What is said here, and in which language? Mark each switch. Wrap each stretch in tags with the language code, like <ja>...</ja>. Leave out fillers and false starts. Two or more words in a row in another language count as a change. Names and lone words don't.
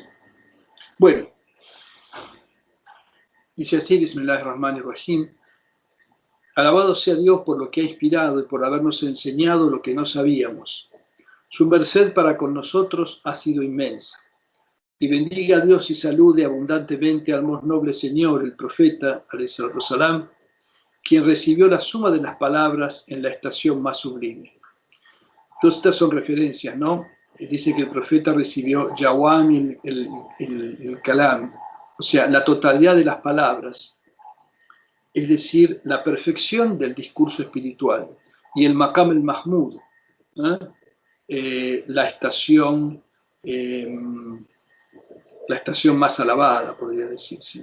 <es>Bueno, dice así, Bismillahirrahmanirrahim: alabado sea Dios por lo que ha inspirado y por habernos enseñado lo que no sabíamos. Su merced para con nosotros ha sido inmensa. Y bendiga a Dios y salude abundantemente al más noble Señor, el profeta,</es> <ar>عليه الصلاة والسلام,</ar> <es>quien recibió la suma de las palabras en la estación más sublime. Todas estas son referencias, ¿no? Dice que el profeta recibió</es> <ar>جوامع الكلم,</ar> <es>o sea, la totalidad de las palabras, es decir, la perfección del discurso espiritual, y el</es> <ar>مقام المحمود,</ar> <es>la estación más alabada, podría decirse.</es>